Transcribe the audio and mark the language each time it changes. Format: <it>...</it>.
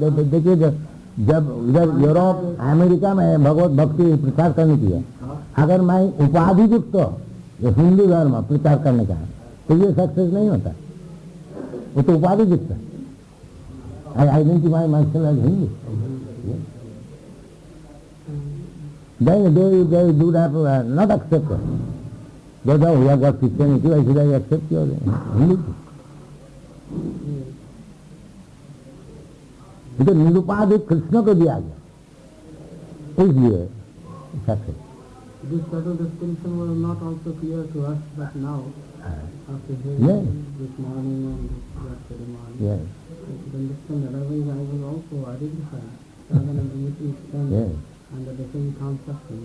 <hi>देखिए जब उधर यूरोप अमेरिका में भगवत भक्ति प्रचार करने की है, अगर मैं उपाधि युक्त जो हिंदू धर्म प्रचार करने का है, तो ये सक्सेस नहीं होता, वो तो उपाधि युक्त है।</hi> <en>I identify myself as Hindu, they would have not accepted. Though we have got Christianity, why should I accept your Hindu?</en> <hi>तो निरुपाधि कृष्ण को दिया गया, इसलिए success.</hi> <en>This subtle distinction was not also clear to us, but now, after hearing this morning and this ceremony, I could understand that otherwise I was also identified rather than meeting under the same concept.</en>